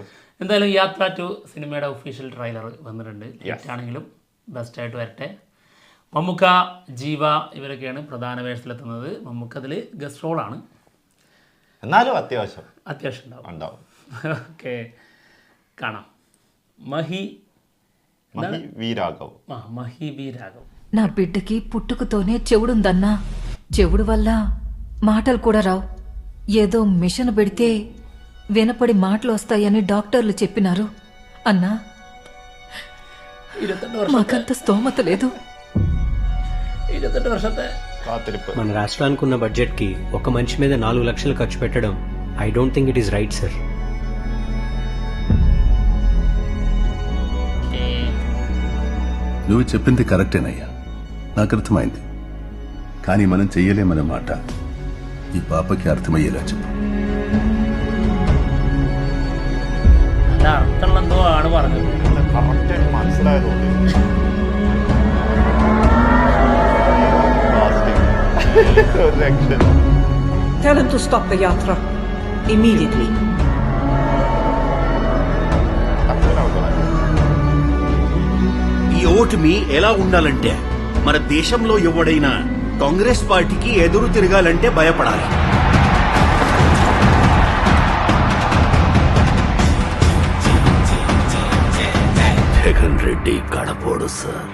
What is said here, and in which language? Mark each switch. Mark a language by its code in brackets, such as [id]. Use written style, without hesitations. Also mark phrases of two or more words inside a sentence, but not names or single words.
[ml] എന്തായാലും യാത്ര ടു സിനിമയുടെ ഒഫീഷ്യൽ ട്രെയിലർ വന്നിട്ടുണ്ട്. ആണെങ്കിലും ബെസ്റ്റായിട്ട് വരട്ടെ. മമ്മൂക്ക, ജീവ ഇവരൊക്കെയാണ് പ്രധാന വേഷത്തിലെത്തുന്നത്. മമ്മൂക്ക അതിൽ ഗസ്റ്റ് റോളാണ്, എന്നാലും അത്യാവശ്യം ഉണ്ടാവും. ഓക്കെ, കാണാം. [te] మహి వి రాఘవ్. నా బిడ్డకి పుట్టుకతోనే చెవుడుందన్నా. చెవుడు వల్ల మాటలు కూడా రావు. ఏదో మిషన్ పెడితే వినపడి మాటలు వస్తాయని డాక్టర్లు చెప్పినారు. అన్నా, మాకంత స్తోమత లేదు. [ml] 28 వర్షത്തെ [te] మన రాష్ట్రానికి ఉన్న బడ్జెట్ కి ఒక మనిషి మీద 4 లక్షలు ఖర్చు పెట్టడం [en] I don't think it is right sir. [te] నువ్వు చెప్పింది కరెక్టేనయ్యా, నాకు అర్థమైంది. కానీ మనం చెయ్యలేమన్న మాట ఈ పాపకి అర్థమయ్యేలా చెప్పు. [ml] നല്ല അർത്ഥമുള്ളെന്തോ ആണ് പറഞ്ഞത്. കറക്റ്റായിട്ട് മനസ്സിലായതുകൊണ്ട് [en] Tell him to stop the yatra immediately. [te] ఈ ఓటమి ఎలా ఉండాలంటే, మన దేశంలో ఎవడైనా కాంగ్రెస్ పార్టీకి ఎదురు తిరగాలంటే భయపడాలి. జగన్ రెడ్డి కడపోడు సార్.